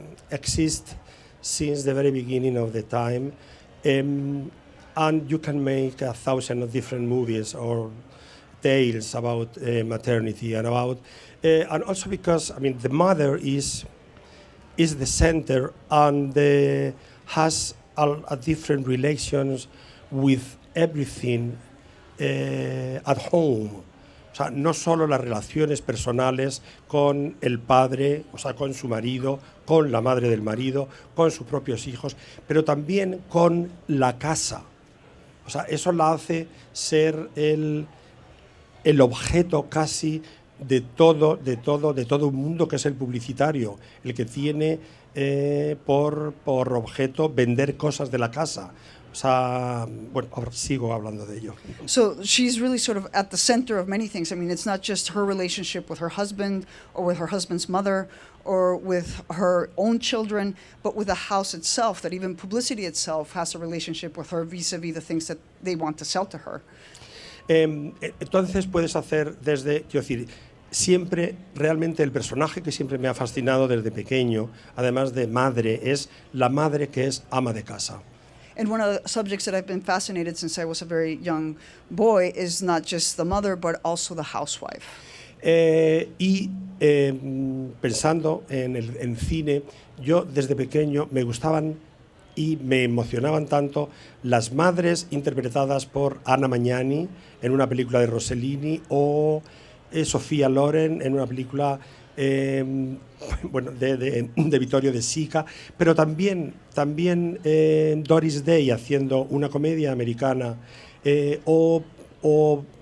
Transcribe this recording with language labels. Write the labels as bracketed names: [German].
[English] exist since the very beginning of the time, and you can make 1,000 of different movies or tales about maternity and also because the mother is the center and has a different relations with everything at home. [Spanish] O sea, no solo las relaciones personales con el padre, o sea, con su marido, con la madre del marido, con sus propios hijos, pero también con la casa. O sea, eso la hace ser el objeto casi de todo un mundo que es el publicitario, el que tiene por objeto vender cosas de la casa. O sea, bueno, ahora sigo hablando de ello. [English] So she's really sort of at the center of many things. It's not just her relationship with her husband or with her husband's mother or with her own children, but with the house itself, that even publicity itself has a relationship with her vis-a-vis the things that they want to sell to her. [Spanish] Entonces puedes hacer quiero decir, siempre, realmente el personaje que siempre me ha fascinado desde pequeño, además de madre, es la madre que es ama de casa. [English] And one of the subjects that I've been fascinated since I was a very young boy is not just the mother, but also the housewife. [Spanish] Pensando en cine, yo desde pequeño me gustaban y me emocionaban tanto las madres interpretadas por Anna Magnani en una película de Rossellini o Sofía Loren en una película de Vittorio De Sica, pero también Doris Day haciendo una comedia americana o